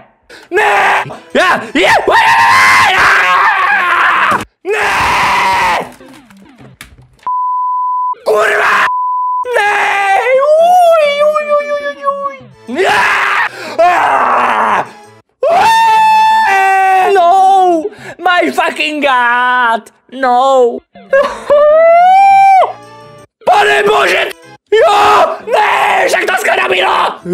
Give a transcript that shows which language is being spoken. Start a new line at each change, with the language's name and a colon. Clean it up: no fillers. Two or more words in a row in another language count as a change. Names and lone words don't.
Czech: Ne! Ne! Kurva! Ne!
English: No! My fucking god!
Czech: No! Pane bože! Jo! Ne! Však to skoro bylo!